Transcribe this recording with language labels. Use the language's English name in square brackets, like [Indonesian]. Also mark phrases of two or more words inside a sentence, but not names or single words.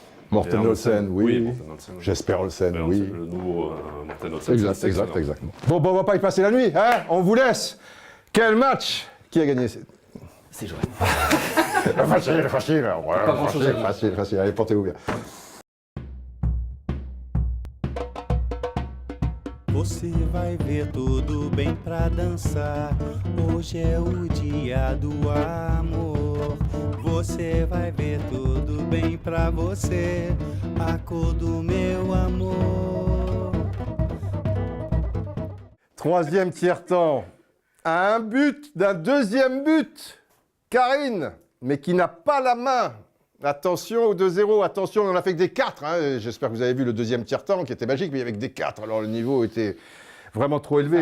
[French] Morten Olsen, oui. Morten Olsen. J'espère Olsen, Alors, oui. c'est le nouveau Morten Olsen. Exact, c'est excellent. exactement. Bon, on va pas y passer la nuit, hein. On vous laisse. Quel match? Qui a gagné? C'est joué. Facile, facile. Ouais, Pas grand-chose à dire. facile. Allez, portez-vous bien. [Portuguese] Você vai ver tudo bem pra dançar. Hoje é o dia do amor. Você vai ver tudo bem pra você. A cor do meu amor. [French] Troisième tiers-temps. À un but d'un deuxième but. Karine, mais qui n'a pas la main. Attention au 2-0, attention, on en a fait que des 4. Hein. J'espère que vous avez vu le deuxième tiers-temps qui était magique, mais il y avait que des 4. Alors le niveau était vraiment trop élevé.